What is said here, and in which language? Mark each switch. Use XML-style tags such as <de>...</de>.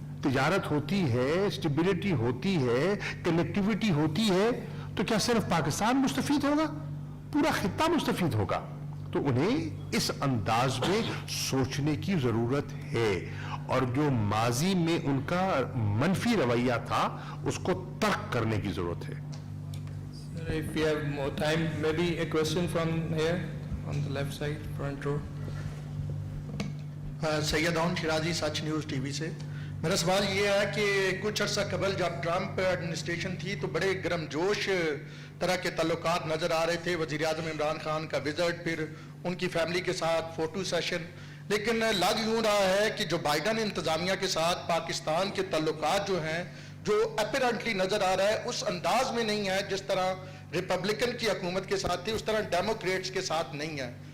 <ur>تجارت ہوتی ہے, اسٹیبلٹی ہوتی ہے, کنیکٹیویٹی ہوتی ہے, تو کیا صرف پاکستان مستفید ہوگا؟ پورا خطہ مستفید ہوگا. تو انہیں اس انداز میں سوچنے کی ضرورت ہے, اور جو ماضی میں ان کا منفی رویہ تھا اس کو ترک کرنے کی ضرورت ہے.</ur> <en>If we have more time, maybe a question from here on the left side, front row.</en> <ur>Syed own شرازی, such news T V سے. میرا سوال یہ ہے کہ کچھ عرصہ قبل جب ٹرمپ ایڈمنسٹریشن تھی تو بڑے گرم جوش طرح کے تعلقات نظر آ رہے تھے. وزیر اعظم عمران خان کا وزٹ, پھر ان کی فیملی کے ساتھ فوٹو سیشن. لیکن لگ یوں رہا ہے کہ جو بائیڈن انتظامیہ کے ساتھ پاکستان کے تعلقات جو ہیں, جو اپیرنٹلی نظر آ رہا ہے اس انداز میں نہیں ہے جس طرح ریپبلکن کی حکومت کے ساتھ تھی, اس طرح ڈیموکریٹس کے ساتھ نہیں ہے.</ur>